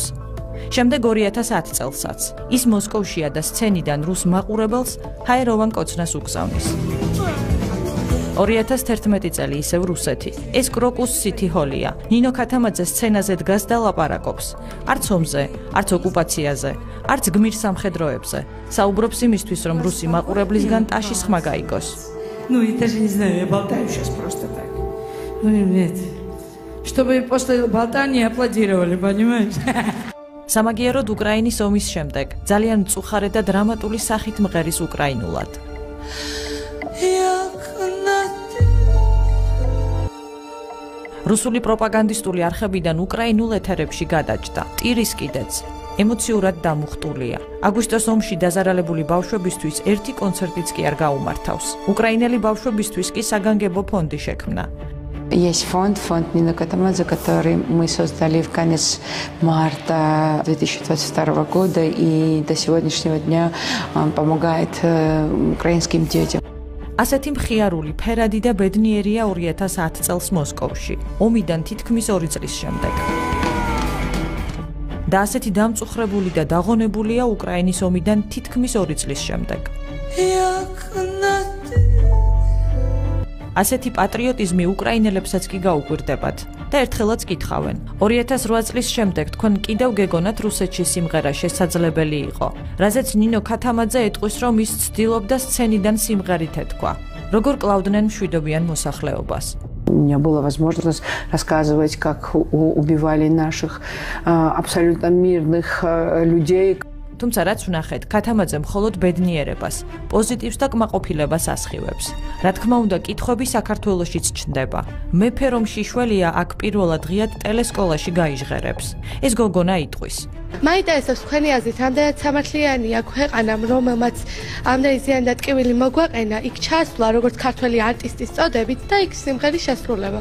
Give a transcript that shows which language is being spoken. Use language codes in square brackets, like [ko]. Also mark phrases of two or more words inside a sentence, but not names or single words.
[ka] შემდეგ 2010 წელსაც ის მოსკოვშია და სცენიდან რუს მაყურებელს ჰაეროვან კოცნას უგზავნის. 2011 წელი ისევ რუსეთი. ეს კროკუს სიტი ჰოლია. ნინო ქათამაძე სცენაზე დგას და ლაპარაკობს. არც ომზე, არც ოკუპაციაზე, არც გმირსამხედროებზე. საუბრობს იმისთვის, რომ რუსი მაყურებლისგან ტაშის ხმა გაიგოს. [ru] Ну, я даже не знаю, я болтаю сейчас просто так. Ну, нет. Чтобы после болтания аплодировали, понимаешь? [ka] სამაგიეროდ უკრაინის ომის შემდეგ ძალიან მწუხარე და დრამატული სახით მღერის უკრაინულად. რუსული პროპაგანდისტული არხებიდან უკრაინულ ეთერებში გადაჭდა. ტირის კიდეც ემოციურად დამუხტულია. აგვისტოს ომში დაზარალებული ბავშვებისთვის ერთი კონცერტიც კი არ გაუმართავს. უკრაინელი ბავშვებისთვის კი საგანგებო ფონდი შექმნა. [ru] Есть фонд Нины Катамадзе, который мы создали в конец марта 2022 года, и до сегодняшнего дня он помогает украинским детям. [ka] ასეთი მხიარული, ფერადი და ბედნიერია 2010 წელს მოსკოვში, ომიდან თითქმის 2 წლის შემდეგ. და ასეთი დამწუხრებული და დაღონებულია უკრაინის ომიდან თითქმის 2 წლის შემდეგ. ასეთი პატრიოტიზმი უკრაინელებსაც კი გაუკვირდებათ და ერთხელაც კითხავენ. 2008 წლის შემდეგ თქვენ კიდევ გეგონათ რუსეთში სიმღერა შესაძლებელი იყო, რაზეც ნინო ქათამაძე ეტყვის, რომ ის ცდილობდა სცენიდან სიმღერით ეთქვა. Როგორ კლავდნენ მშვიდობიან მოსახლეობას. [ru] У меня была возможность рассказывать, как убивали наших абсолютно мирных людей. [ka] თუმცა რაც ვნახეთ, ქათამაძე მხოლოდ ბედნიერებას, პოზიტივს და კმაყოფილებას ასხივებს. რა თქმა უნდა, კითხვები საქართველოშიც ჩნდება. მეფე რომ შიშველია, აქ პირველად ღიად ტელესკოლაში გაიჟღერებს. ეს გოგონა იტყვის. მაინტერესებს თქვენი აზრით, რამდენად სამართლიანია ქვეყანამ, რომელმაც ამდენი ზიანდატკივილი მოგვაყენა, იქ ჩასვლა როგორც ქართველი არტისტის წოდებით და იქ სიმღერის შესრულება.